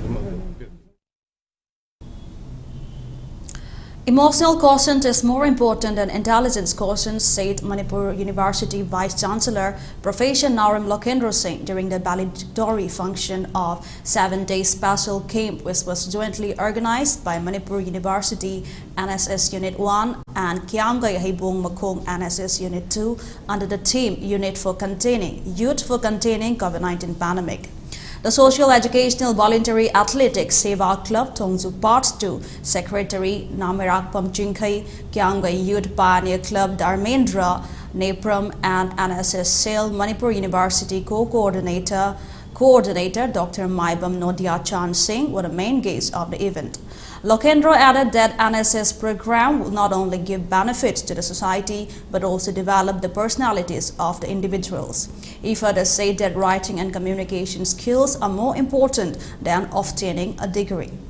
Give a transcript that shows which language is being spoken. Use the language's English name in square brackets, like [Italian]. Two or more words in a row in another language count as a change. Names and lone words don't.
[English] Emotional quotient is more important than intelligence quotient, said Manipur University Vice Chancellor Professor Narim Lokendra Singh during the valedictory function of 7-day special camp, which was jointly organized by Manipur University NSS Unit 1 and Kiamgai Haibung Makong NSS Unit 2 under the theme Youth for Containing COVID-19 Pandemic. The Social Educational Voluntary Athletics Seva Club Tongzu Parts 2 Secretary Namirak Pamchingkai, Kyanggai Youth Pioneer Club Dharmendra Nepram and NSS SAIL Manipur University Co-Coordinator Dr. Maibam Nodia Chan Singh were the main guests of the event. Lokendra added that NSS program will not only give benefits to the society but also develop the personalities of the individuals. He further said that writing and communication skills are more important than obtaining a degree.